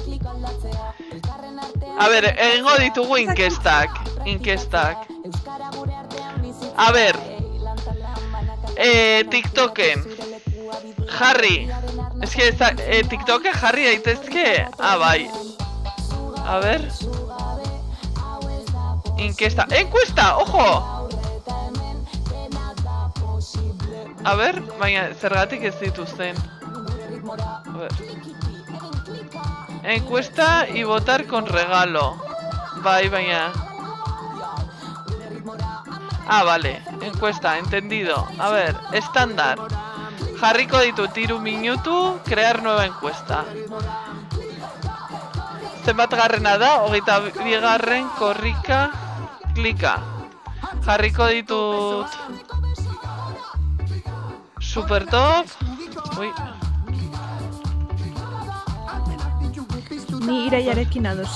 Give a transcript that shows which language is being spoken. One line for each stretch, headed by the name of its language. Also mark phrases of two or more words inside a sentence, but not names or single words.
Basque: A ber, egingo ditugu inkestak. A ber, TikToken jarri. Ez que TikToken jarri daitezke. Bai. A ber.
Spanish: Encuesta, ojo!
Basque: A ber, baina zergatik ez dituzten.
Spanish: A ver. Encuesta y votar con regalo.
Basque: Bai, baina. Vale.
Spanish: Encuesta, entendido. A ver, estándar.
Basque: Jarriko ditut 3 minutu,
Spanish: crear nueva encuesta.
Basque: Zenbat garrena da, 22. Korrika, klika. Jarriko ditut super top. Ui. Ni Iraiarekin ados,